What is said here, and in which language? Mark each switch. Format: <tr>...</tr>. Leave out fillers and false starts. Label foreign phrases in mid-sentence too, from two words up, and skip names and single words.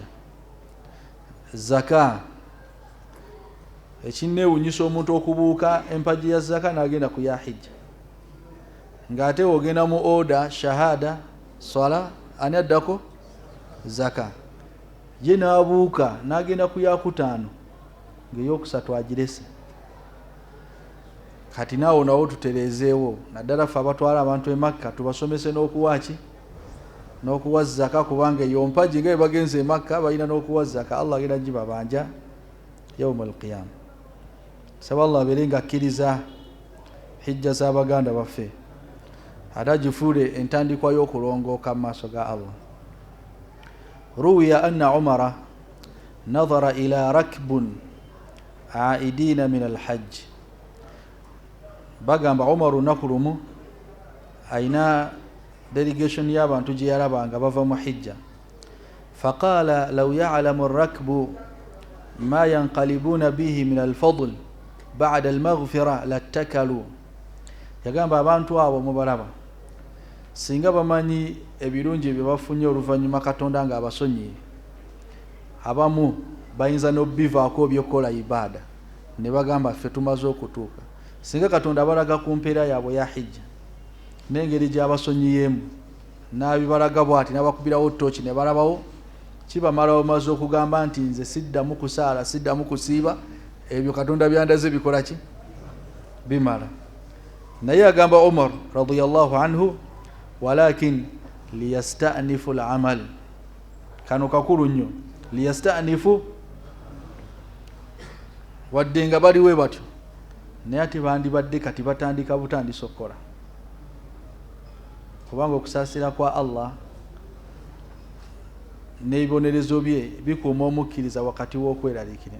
<lg>Zaka, ekinneewunyisa omuntu okubuuka empagi ya zaka n'agenda ku ya hijja, ng'ate ogenda mu oda shahada swala, ani addako zaka, ye n'abuuka n'agenda ku ya kutaano ng'eyokusatu agirese. Kati naawo nawo tutereezeewo, naddala ffe abatwala abantu e Makka tubasomese n'okuwaki, n'okuwa zaka, kubanga eyo mpagi nga bagenze e Makka balina n'okuwa zaka, Allah agenda gibabanja</lg> <ar>يوم القيامة.</ar> <lg>Saba Allah abeere nga akkiriza hijja z'abaganda baffe, ate agifuule entandikwa y'okulongooka mu maaso ga Allah.</lg> <ar>روي أن عمر نظر إلى ركب عائدين من الحج,</ar> <lg>bagamba Umar olunaku lumu ayina delegation y'abantu gye yalaba nga bava mu hijja.</lg> <ar>فقال لو يعلم الركب ما ينقلبون به من الفضل بعد المغفرة لاتكلوا.</ar> <lg>Yagamba abantu abo mubalaba singa bamanyi ebirungi bye bafunye oluvannyuma Katonda nga abasonyiye, abamu bayinza n'obivaako byokola ibada ne bagamba ffe tumaze okutuuka. Singa Katonda abalaga ku mpeera yaabwe ya hijja n'engeri gy'abasonyiyeemu n'abibalaga bw'ati n'abakubirawo ttooki ne balabawo, kibamala bamaze okugamba nti nze siddamu kusaala siddamu kusiiba, ebyo Katonda byandaze bikola ki? Bimala. Naye agamba Umar</lg> <ar>رضي الله عنه, ولكن ليستأنف العمل.</ar> <lg>Kano kakulu nnyo, liyasta'nifu, wadde nga baliwe batyo naye ate bandibadde kati batandika butandisa okukola, kubanga okusaasira kwa Allah n'ebibonerezo bye bikuuma omukkiriza wakati w'okweraliikirira.</lg>